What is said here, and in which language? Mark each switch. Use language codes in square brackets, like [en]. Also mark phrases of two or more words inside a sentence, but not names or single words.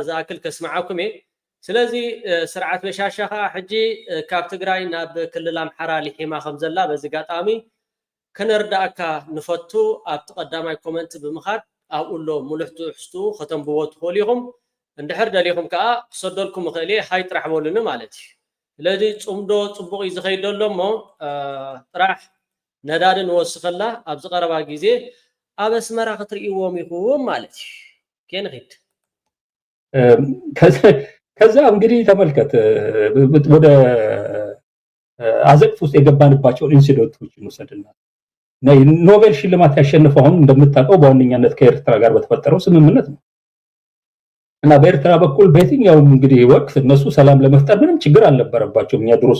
[ti] ዝኣክል ከስማዓኩም እየ ስለዚ ስርዓት በሻሻ ሕጂ ካብ ትግራይ ናብ ክልል ኣምሓራ ሊሒማ ከም ዘላ በዚ ጋጣሚ ከነርዳእካ ንፈቱ ኣብ ተቀዳማይ ኮመንት ብምኻድ ኣብኡሎ ሙሉሕ ትሕዝቱ ከተንብቦ ትኽእሉ ኢኹም እንድሕር ደሊኹም ከዓ ክሰደልኩም እኽእል እየ ሃይ ጥራሕ በሉኒ ማለት እዩ ስለዚ ጽምዶ ጽቡቕ እዩ ዝኸይድ ዘሎ እሞ ጥራሕ ነዳዲ ንወስኸላ ኣብ ዝቐረባ ግዜ ኣብ ኣስመራ ክትርእይዎም ኢኹም ማለት እዩ ከንኺድ [am] ከዛ እንግዲህ ተመልከት ወደ አዘቅት ውስጥ የገባንባቸውን ኢንሲደንቶች እንወስድና ኖቤል ሽልማት ያሸነፈው አሁን እንደምታውቀው በዋነኛነት ከኤርትራ ጋር በተፈጠረው ስምምነት ነው እና በኤርትራ በኩል በየትኛው እንግዲህ ወቅት እነሱ ሰላም ለመፍጠር ምንም ችግር አልነበረባቸውም እኛ ድሮ